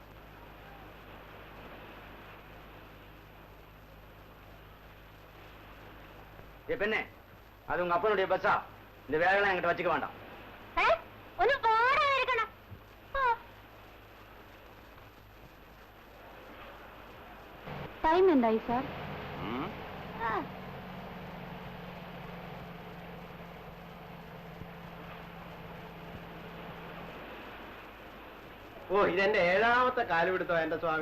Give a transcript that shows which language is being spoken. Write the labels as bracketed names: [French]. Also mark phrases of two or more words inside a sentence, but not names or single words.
[Tamil] பெண்ணே, அது உங்க அப்பனுடைய பஸ்ஸா? இந்த வேலையெல்லாம் என்கிட்ட வச்சுக்க வேண்டாம். [Malayalam] ഒന്ന് പോടാ എടുക്കണം. ടൈം എന്തായി സാർ? ഓ, ഇതെന്റെ 7ാമത്തെ കാലുപിടുത്തോ എന്റെ സ്വാമി.